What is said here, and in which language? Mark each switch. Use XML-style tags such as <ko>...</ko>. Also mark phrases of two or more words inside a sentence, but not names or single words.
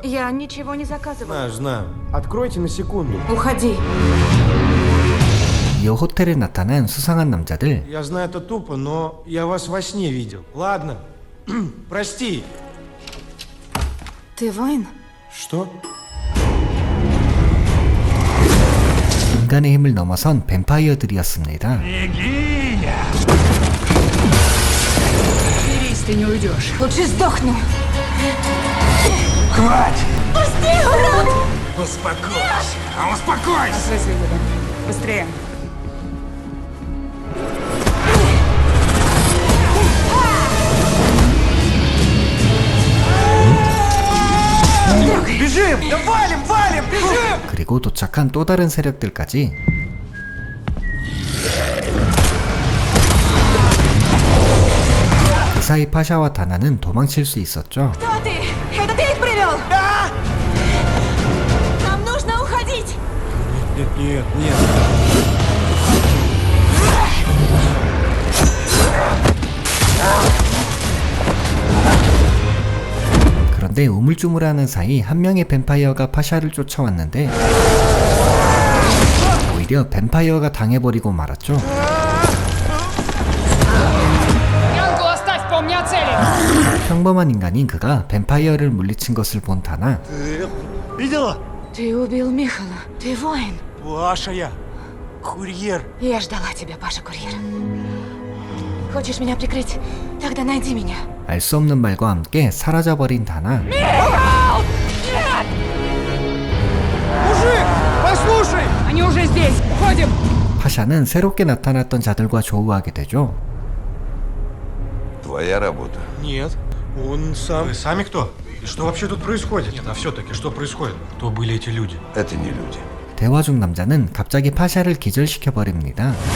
<ru>Я ничего не заказывала. Знаю. Откройте на секунду. Уходи.</ru> <ko>이어 호텔에 나타난 수상한 남자들.</ko> <ru>Я знаю, это тупо, но я вас во сне видел. Ладно. Прости. Ты воин? Что?</ru> <ko>인간의 힘을 넘어선 뱀파이어들이었습니다.</ko> <ru>Берись, ты не уйдешь. Лучше сдохну. Успокойся. Успокойся. Быстрее. Бежим! Да валим, валим, бежим!</ru> <ko>그리고 도착한 또 다른 세력들까지. 그 사이 파샤와 다나는 도망칠 수 있었죠.</ko> <ru>Кто ты? Это ты их привел? Да! Нам нужно уходить. Нет, нет, нет.</ru> <ko>그런데 우물쭈물하는 사이 한 명의 뱀파이어가 파샤를 쫓아왔는데 오히려 뱀파이어가 당해버리고 말았죠.</ko> <ru>Янку оставь, помни о цели!</ru> <ko>평범한 인간인 그가 뱀파이어를 물리친 것을 본 다나.</ko> <ru>Видела? Ты убил Михала. Ты воин. Паша я. Курьер. Я ждала тебя, Паша Курьер. Хочешь меня прикрыть? Тогда найди меня.</ru> <ko>알 수 없는 말과 함께 사라져버린 다나.</ko> <ru>Мужик, послушай! Они уже здесь! Уходим!</ru> <ko>파샤는 새롭게 나타났던 자들과 조우하게 되죠.</ko> <ru>Твоя работа. Нет, он сам. Вы сами кто? И что вообще тут происходит? Нет, а все-таки что происходит? Кто были эти люди? Это не люди.</ru> <ko>대화 중 남자는 갑자기 파샤를 기절시켜버립니다.</ko>